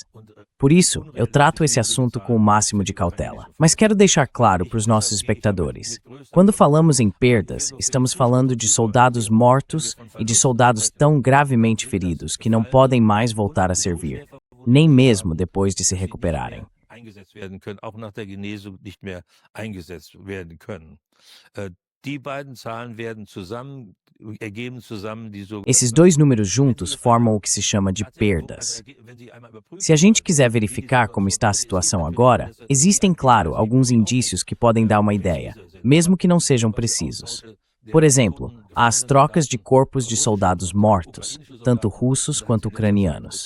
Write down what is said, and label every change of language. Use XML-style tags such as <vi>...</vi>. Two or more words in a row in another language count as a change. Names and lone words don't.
<pt>Por isso, eu trato esse assunto com o máximo de cautela. Mas quero deixar claro para os nossos espectadores. Quando falamos em perdas, estamos falando de soldados mortos e de soldados tão gravemente feridos que não podem mais voltar a servir, nem mesmo depois de se recuperarem.</pt> <de>Eingesetzt werden können, auch nach der Genesung nicht mehr eingesetzt werden können. Die beiden Zahlen ergeben zusammen die</de> <pt>Esses dois números juntos formam o que se chama de perdas. Se a gente quiser verificar como está a situação agora, existem, claro, alguns indícios que podem dar uma ideia, mesmo que não sejam precisos. Por exemplo, há as trocas de corpos de soldados mortos, tanto russos quanto ucranianos.</pt>